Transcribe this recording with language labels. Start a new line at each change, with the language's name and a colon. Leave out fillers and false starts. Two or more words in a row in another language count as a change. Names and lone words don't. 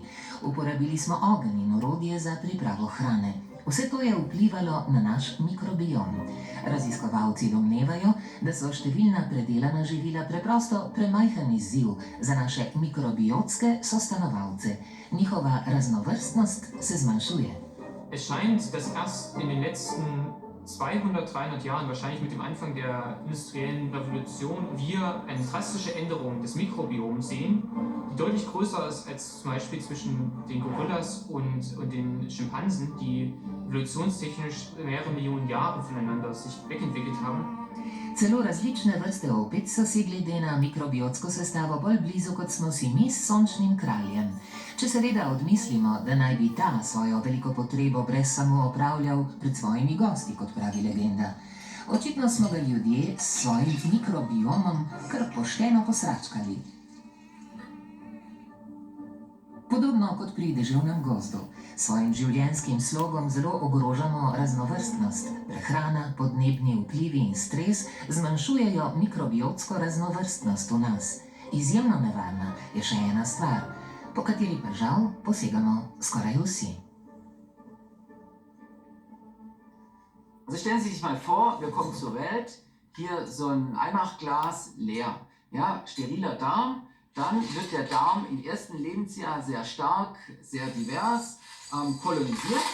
Slovenian: Uporabili smo ogenj in orodje za pripravo hrane. Vse to je vplivalo na naš mikrobiom. Raziskovalci domnevajo, da so številna predelana živila preprosto premajhen izziv za naše mikrobiotske sostanovalce. Njihova raznovrstnost se zmanjšuje.
German: Es scheint, dass erst in den letzten 200, 300 Jahren, wahrscheinlich mit dem Anfang der industriellen Revolution, wir eine drastische Änderung des Mikrobioms sehen, die deutlich größer ist als zum Beispiel zwischen den Gorillas und den Schimpansen, die evolutionstechnisch mehrere Millionen Jahre voneinander sich wegentwickelt haben.
Slovenian: Celo različne vrste opic so si glede na mikrobiotsko sestavo bolj blizu, kot smo si mi s sončnim kraljem. Če seveda odmislimo, da naj bi ta svojo veliko potrebo brez samo opravljal pred svojimi gosti, kot pravi legenda. Očitno smo ga ljudje s svojim mikrobiomom kar pošteno posračkali. Podobno kot pri deževnem gozdu, s svojim življenjskim slogom zelo ogrožamo raznovrstnost. Prehrana, podnebni vplivi in stres zmanjšujejo mikrobiotsko raznovrstnost v nas. Izjemno nevarna je še ena stvar, po kateri pa žal posegamo skoraj vsi.
German: Also stellen Sie sich mal vor, wir kommen zur Welt, hier so ein Einmachglas leer, ja, steriler Darm. Dann wird der Darm im ersten Lebensjahr sehr stark, sehr divers kolonisiert.